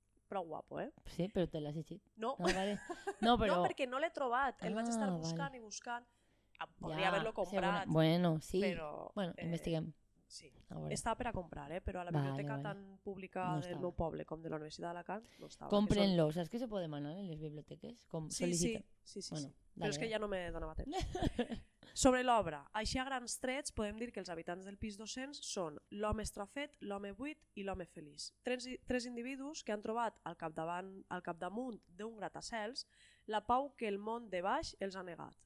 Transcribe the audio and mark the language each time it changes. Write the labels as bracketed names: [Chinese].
[Catalan] Prou guapo, eh? Sí, però te l'has llegit. No, no, perquè no l'he trobat, el vaig estar buscant i buscant. Podria haver-lo comprat. Bueno, sí. Però, investiguem. Sí. Està per a comprar, però a la biblioteca tan pública del meu poble com de la Universitat d'Alacant no estava. [Spanish] Cómprenlo. ¿Sabes que se puede [Catalan] demanar en les biblioteques? Sí. Però és que ja no me donava temps. Sobre l'obra, així a grans trets podem dir que els habitants del pis 200 són l'home estrafet, l'home buit i l'home feliç. Tres individus que han trobat al capdamunt d'un gratacels la pau que el món de baix els ha negat.